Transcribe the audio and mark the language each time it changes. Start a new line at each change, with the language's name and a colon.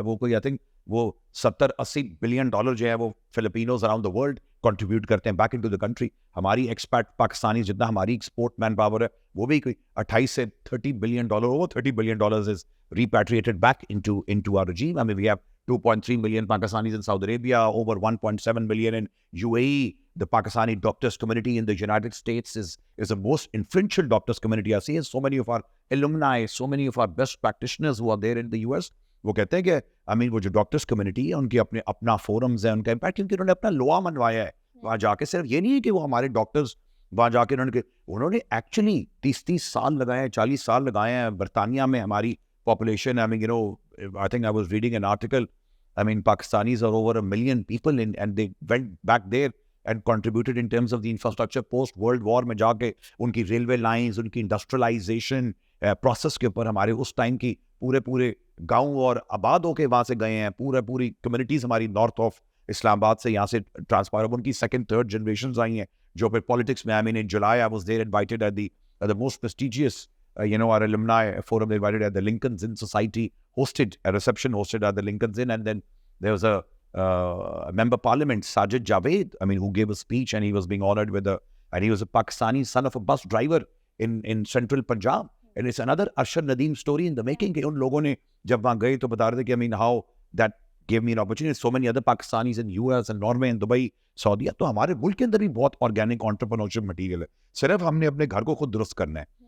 Urdu: وہ کوئی I think وہ 70-80 بلین ڈالر جو ہے وہ فلپینوز اراؤنڈ دا ورلڈ کنٹریبیوٹ کرتے ہیں back in to the country. ہماری ایکسپیٹ پاکستانی جتنا ہماری ایکسپورٹ مین پاور ہے وہ بھی کوئی 28 سے 30 billion dollar, over 30 billion dollars is ریپیٹریٹڈ back
English: into our regime. I mean, we have 2.3 million Pakistanis in Saudi Arabia, over 1.7 million in UAE. The Pakistani doctors community in the United States is the most influential doctors community. I see so many of our alumni, so many of our best practitioners who are there in the US.
Urdu: وہ کہتے ہیں کہ وہ جو doctors community ہے ان کے اپنا forums ہیں, ان کا امپیکٹ, کیونکہ انہوں نے اپنا لوا منوایا ہے وہاں جا کے. صرف یہ نہیں ہے کہ وہ ہمارے ڈاکٹرز وہاں جا کے انہوں نے ایکچولی 30 سال لگائے ہیں, 40 سال لگائے ہیں برطانیہ میں. ہماری population,
English: I think I was reading an article, Pakistanis are over 1 million people and they went back there and contributed in terms of the infrastructure post World War
Urdu: میں جا کے ان کی ریلوے لائنز, ان کی انڈسٹریلائزیشن پروسیس کے اوپر ہمارے اس time کی پورے گاؤں اور آباد ہو کے وہاں سے گئے ہیں. پوری کمیونٹیز ہماری نارتھ آف اسلام آباد سے یہاں سے ٹرانسفر, ان کی سیکنڈ تھرڈ جنریشنز آئی ہیں جو پھر پالیٹکس میں.
English: in July I was there invited at the most prestigious our alumni forum. They invited at the Lincoln's Inn Society, hosted a reception hosted at the Lincoln's Inn, and then there was a member parliament, Sajid Javed, who gave a speech, and he was being honored and he was a Pakistani son of a bus driver in central Punjab. And it's another Arshad Nadeem story in the making.
Urdu: کہ ان لوگوں نے جب وہاں گئے تو بتا رہے تھے کہ
English: how that gave me an opportunity. So many other Pakistanis in US and Norway and Dubai, Saudi.
Urdu: تو ہمارے ملک کے اندر بھی بہت آرگینک انٹرپرینورشپ مٹیریل ہے. صرف ہم نے اپنے گھر کو خود درست کرنا ہے.